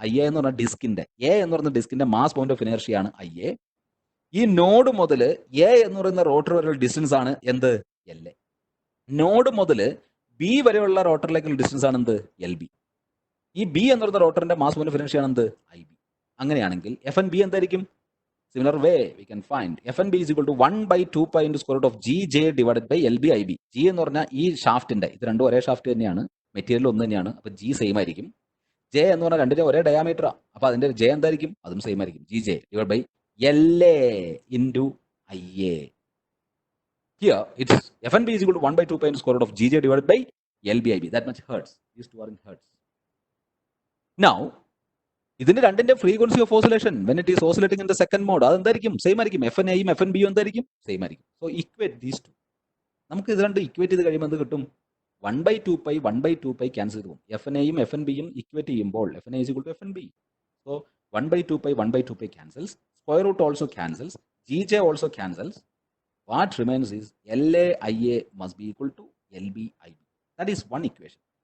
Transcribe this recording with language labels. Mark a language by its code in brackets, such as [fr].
[ml] IA എന്ന് പറഞ്ഞാൽ ഡിസ്കിന്റെ, A എന്ന് പറയുന്ന ഡിസ്കിന്റെ മാസ് പോയിന്റ് ഓഫ് ഇനേർഷ്യ ആണ് IA. ഈ നോഡ് മുതൽ A എന്ന് പറയുന്ന റോട്ടർ വരെയുള്ള ഡിസ്റ്റൻസ് ആണ് എന്ത്? LA. നോഡ് മുതൽ B വരെയുള്ള റോട്ടറിലേക്കുള്ള ഡിസ്റ്റൻസ് ആണ് എന്ത്? LB. ഈ B എന്ന് പറയുന്ന റോട്ടറിന്റെ മാസ് പോയിന്റ് ഓഫ് ഇനേർഷ്യ ആണ് എന്ത്? IB. അങ്ങനെയാണെങ്കിൽ FnB എന്തായിരിക്കും? [en] Similar way we can find Fnb is equal to 1/2π divided by LB/IB. [ml] G എന്ന് പറഞ്ഞാൽ ഈ ഷാഫ്റ്റിന്റെ, ഇത് രണ്ടും ഒരേ ഷാഫ്റ്റ് തന്നെയാണ്, മെറ്റീരിയൽ ഒന്ന് തന്നെയാണ്. അപ്പൊ G സെയിം ആയിരിക്കും. J എന്ന് പറഞ്ഞാൽ രണ്ടിന്റെ ഒരേ ഡയാമീറ്ററാ. അപ്പൊ അതിന്റെ J എന്തായിരിക്കും? അതും സെയിം ആയിരിക്കും. [en] GJ divide by LA into IA. Here it's Fnb is equal to 1/2π divided by LB/IB. That much hertz. These two are in hertz. [ml] Now ഇതിന്റെ രണ്ടിന്റെ frequency of oscillation [en] when it is oscillating in the second mode [ml] അതെന്തായിരിക്കും? Same ആയിരിക്കും. FnAയും FnBയും എന്തായിരിക്കും? Same ആയിരിക്കും. [en] So equate these two. [ml] നമുക്ക് ഇത് രണ്ട് equate ചെയ്ത് കഴിയുമ്പോൾ എന്ത് കിട്ടും? 1/2π ക്യാൻസൽ ചെയ്തു. FnAയും FnBയും ഇക്വേറ്റ് ചെയ്യുമ്പോൾ [en] Fna is equal to FnB. So 1/2π cancels. Square root also cancels. GJ also cancels. What remains is LA/IA must be equal to LB/IB. That is one equation.